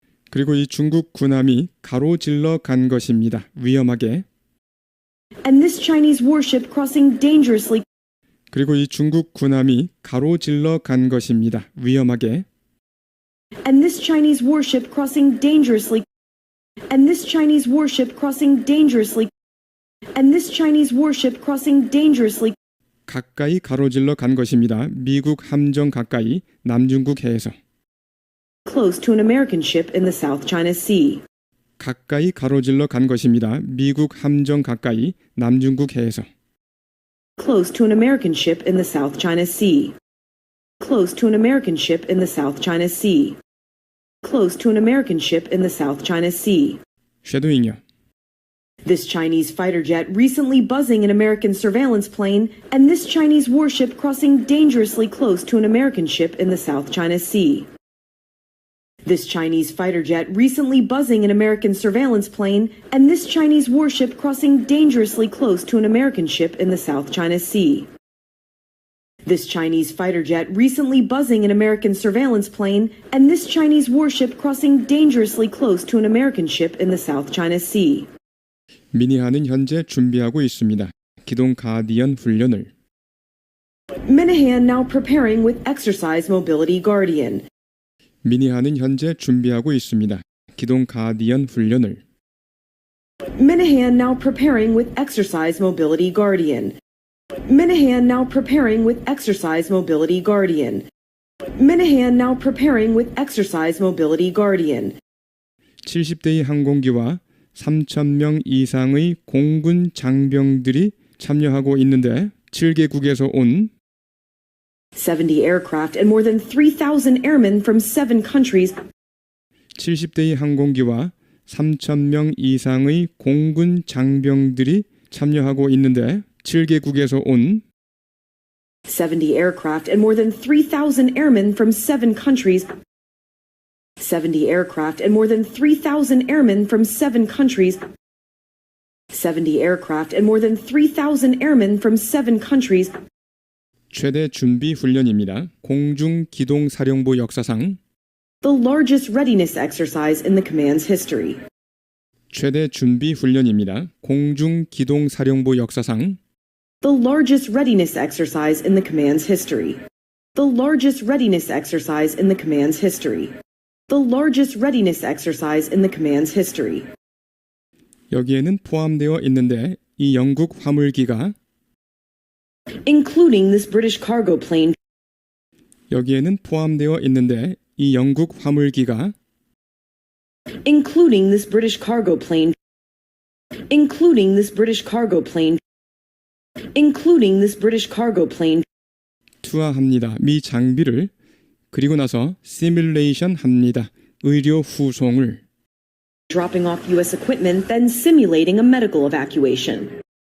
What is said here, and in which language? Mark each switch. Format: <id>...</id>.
<ko>그리고 이 중국 군함이 가로질러 간 것입니다. 위험하게.</ko> <en>And this Chinese warship crossing dangerously.</en> <ko>그리고 이 중국 군함이 가로질러 간 것입니다. 위험하게.</ko> <en>And this Chinese warship crossing dangerously. And this Chinese warship crossing dangerously. And this Chinese warship crossing dangerously.</en> <ko>가까이 가로질러 간 것입니다. 미국 함정 가까이 남중국 해에서.</ko> <en>Close to an American ship in the South China Sea.</en> <ko>가까이 가로질러 간 것입니다. 미국 함정 가까이 남중국 해에서.</ko> <en>Close to an American ship in the South China Sea. Close to an American ship in the South China Sea. Close to an American ship in the South China Sea.</en> <ko>쉐도잉요.</ko> <en>This Chinese fighter jet recently buzzing an American surveillance plane, and this Chinese warship crossing dangerously close to an American ship in the South China Sea. This Chinese fighter jet recently buzzing an American surveillance plane, and this Chinese warship crossing dangerously close to an American ship in the South China Sea. This Chinese fighter jet recently buzzing an American surveillance plane, and this Chinese warship crossing dangerously close to an American ship in the South China Sea.</en> <ko>미니하는 현재 준비하고 있습니다. 기동 가디언 훈련을.</ko> <en>Minahan now preparing with exercise mobility Guardian.</en> <ko>미니하는 현재 준비하고 있습니다. 기동 가디언 훈련을.</ko> <en>Minahan now preparing with exercise mobility Guardian. Minahan now preparing with exercise mobility Guardian. Minahan now preparing with exercise mobility Guardian.</en> <ko>70대의 항공기와 3,000명 이상의 공군 장병들이 참여하고 있는데 7개국에서 온</ko> <en>70 aircraft and more than 3,000 airmen from 7 countries.</en> <ko>70대의 항공기와 3,000명 이상의 공군 장병들이 참여하고 있는데 7개국에서 온</ko> <en>70 aircraft and more than 3,000 airmen from 7 countries. 70 aircraft and more than 3,000 airmen from 7 countries. 70 aircraft and more than 3,000 airmen from 7 countries.</en> <ko>최대 준비 훈련입니다. 공중기동사령부 역사상</ko> <en>The largest readiness exercise in the command's history.</en> <ko>최대 준비 훈련입니다. 공중기동사령부 역사상</ko> <en>The largest readiness exercise in the command's history. The largest readiness exercise in the command's history. The largest readiness exercise in the command's history.</en> <ko>여기에는 포함되어 있는데 이 영국 화물기가</ko> <en>Including this British cargo plane.</en> <ko>여기에는 포함되어 있는데 이 영국 화물기가</ko> <en>Including this British cargo plane. Including this British cargo plane. Including this British cargo plane.</en> <ko>투하합니다. 미 장비를 그리고 나서 시뮬레이션 합니다. 의료 후송을</ko> <en>Dropping off U.S. equipment, then simulating a medical evacuation.</en>